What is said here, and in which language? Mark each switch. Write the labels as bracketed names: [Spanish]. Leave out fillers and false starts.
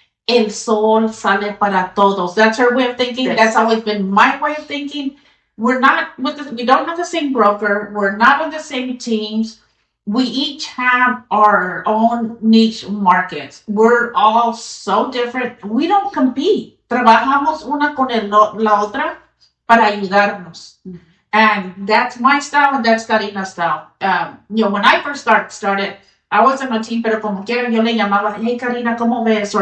[Spanish] El sol sale para todos. [English] That's her way of thinking. Yes. That's always been my way of thinking. We don't have the same broker. We're not on the same teams. We each have our own niche markets. We're all so different. We don't compete. [Spanish] Trabajamos una con la otra para ayudarnos. Mm-hmm. [English] And that's my style and that's Karina's style. When I first started, I wasn't a team, [Spanish] pero como quiera yo le llamaba, [English] hey Karina, [Spanish] ¿cómo ves?